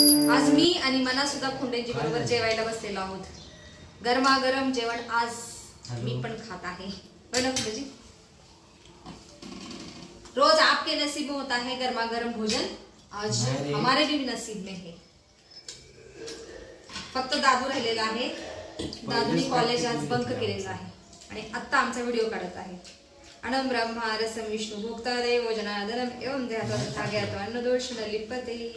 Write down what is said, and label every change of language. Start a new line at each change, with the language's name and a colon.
Marathi: आज मी आणि मना सुद्धा खुंडेजी बरोबर जेवायला बसलेलो आहोत। गरमागरम जेवण आज मी पण खात आहे। बरं
Hindi: खुंडेजी, रोज आपके नसीब में होता है गर्मा गर्म भोजन, आज हमारे भी नसीब में है।
Marathi: फक्त दादू राहिलेला आहे, दादूनी कॉलेज आज बंक केलेला आहे आणि आता आमचा व्हिडिओ काढत आहे।
Sanskrit: अनम ब्रह्मा रसम विष्णु भोक्ता देव जनार्दनम एवं देहातो तथा ज्ञातो अन्न दोष न लिप्यते।